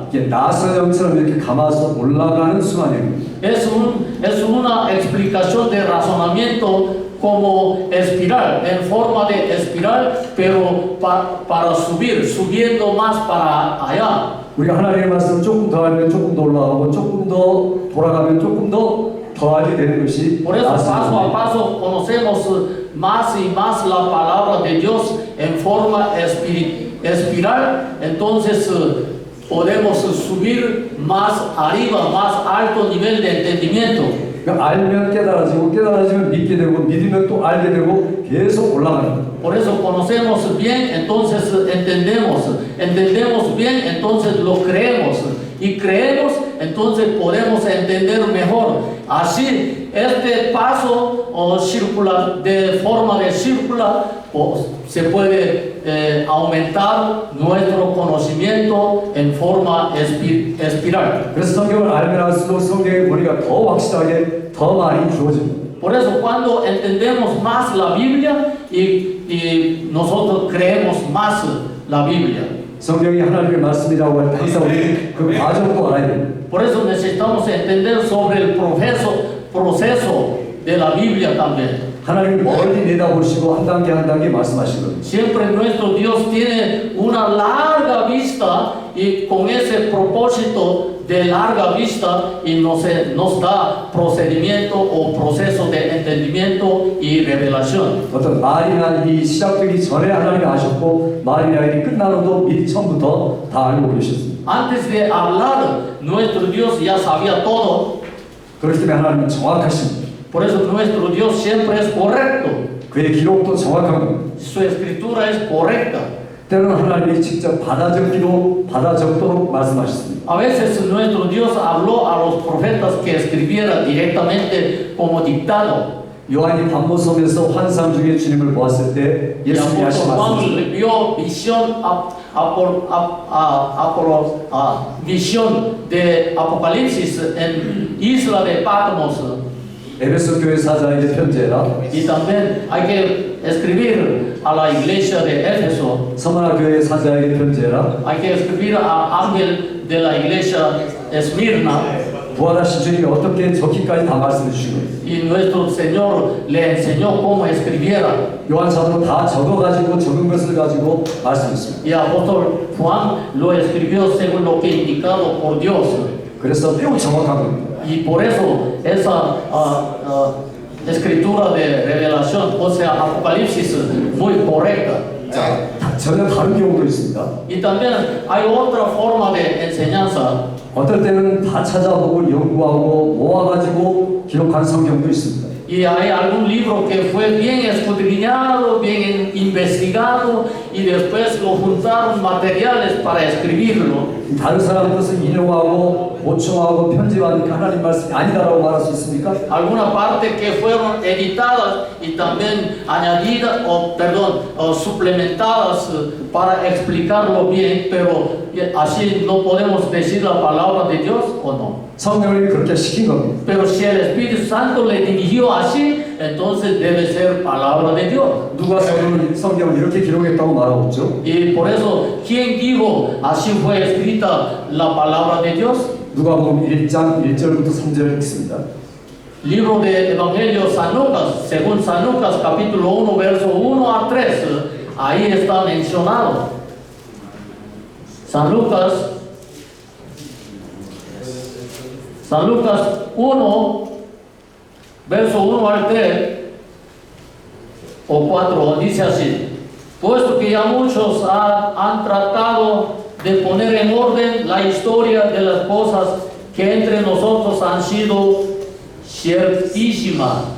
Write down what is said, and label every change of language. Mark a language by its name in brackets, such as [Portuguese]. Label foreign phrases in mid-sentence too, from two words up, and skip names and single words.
[Korean] 이게 나선형처럼 이렇게 감아서 올라가는 순환형입니다. [Spanish] Es una explicación de razonamiento como espiral, en forma de espiral, pero para subir, subiendo más para allá. [Korean] 우리가 하나님의 말씀을 조금 더 알면 조금 더 올라가고 조금 더 돌아가면 조금 더 더하게 되는 것이 [Spanish] Por eso paso a [Korean] 나선형입니다. [Spanish] paso conocemos más y más la palabra de Dios en forma espiral, entonces podemos subir más arriba, más alto nivel de entendimiento. [Korean] 그러니까 알면 깨달아지고 깨달아지면 믿게 되고 믿으면 또 알게 되고 계속 올라가는 거예요. [Spanish] Por eso conocemos bien, entonces entendemos bien, entonces lo creemos, y creemos, entonces podemos entender mejor. Así, este paso circular, de forma de circular, se puede aumentar nuestro conocimiento en forma espiral. [Korean] 그래서 성경을 알면 알수록 성경의 권위가 더 확실하게 더 많이 주어집니다. [Spanish] Por eso cuando entendemos más la Biblia y nosotros creemos más la Biblia. [Korean] 성경이 하나님의 말씀이라고 할 때 항상 우리 그 과정도 알아야 됩니다. [Spanish] Por eso necesitamos entender sobre el proceso de la Biblia también. [Korean] 하나님이 멀리 내다보시고 한 단계 말씀하신 겁니다. [Spanish] Siempre nuestro Dios tiene una larga vista y con ese propósito de larga vista y nos da procedimiento o proceso de entendimiento y revelación. [Korean] 어떤 말이나 일이 시작되기 전에 하나님이 아셨고 말이나 일이 끝나고도 미리 처음부터 다 알고 계셨습니다. [Spanish] Antes de hablar, nuestro Dios ya sabía todo. [Korean] 그렇기 때문에 하나님은 정확하십니다. [Spanish] Por eso nuestro Dios siempre es correcto. [Korean] 그의 기록도 정확한 겁니다. [Spanish] Su escritura es correcta. [Korean] 때로는 하나님이 직접 받아 적도록 말씀하셨습니다. [Spanish] A veces nuestro Dios habló a los profetas que escribiera directamente como dictado. [Korean] 요한이 밤모섬에서 환상 중에 주님을 보았을 때 [Spanish] Y [Korean] 예수님이 하신 [Spanish] apóstol [Korean] 말씀 [Spanish] Juan vio visión de Apocalipsis en isla de Patmos. [Korean] 에베소 교회 사자에게 편지해라. [Spanish] Y también hay que escribir a la iglesia de Éfeso. [Korean] 서머나 교회 사자에게 편지해라. [Spanish] Hay que escribir al ángel de la iglesia Esmirna. [Korean] 부활하신 주님이 어떻게 적기까지 다 말씀해 주신 거예요. [Spanish] Y nuestro Señor le enseñó cómo escribiera. [Korean] 요한 사도는 다 적어가지고 적은 것을 가지고 말씀했습니다. [Spanish] Y apóstol Juan lo escribió según lo que indicado por Dios. [Korean] 그래서 매우 정확한 겁니다. [Spanish] Y por eso esa escritura de revelación, o sea, Apocalipsis, muy correcta. [Korean] 자, 전혀 다른 경우도 있습니다. [Spanish] Y también hay otra forma de enseñanza. [Korean] 어떨 때는 다 찾아보고 연구하고 모아가지고 기록한 성경도 있습니다. [Spanish] Y hay algún libro que fue bien escudriñado, bien investigado, y después lo juntaron materiales para escribirlo. [Korean] 다른 사람 것을 인용하고 보충하고 편집하니까 하나님 말씀이 아니다라고 말할 수 있습니까? [Spanish] Alguna parte que fueron editadas y también añadidas, o suplementadas para explicarlo bien, pero así no podemos decir la palabra de Dios o no. [Korean] 성령이 그렇게 시킨 겁니다. [Spanish] Pero si el Espíritu Santo le dirigió así, entonces debe ser palabra de Dios. [Korean] 누가 성경을 이렇게 기록했다고 말하고 있죠? [Spanish] Y por eso, ¿quién dijo así fue escrita la palabra de Dios? [Korean] 누가복음 1장 1절부터 3절 읽습니다. [Spanish] Libro de Evangelio San Lucas, según San Lucas, capítulo 1, verso 1 a 3, ahí está mencionado. San Lucas 1, verso 1 al 3 o 4, dice así: puesto que ya muchos han tratado de poner en orden la historia de las cosas que entre nosotros han sido ciertísimas,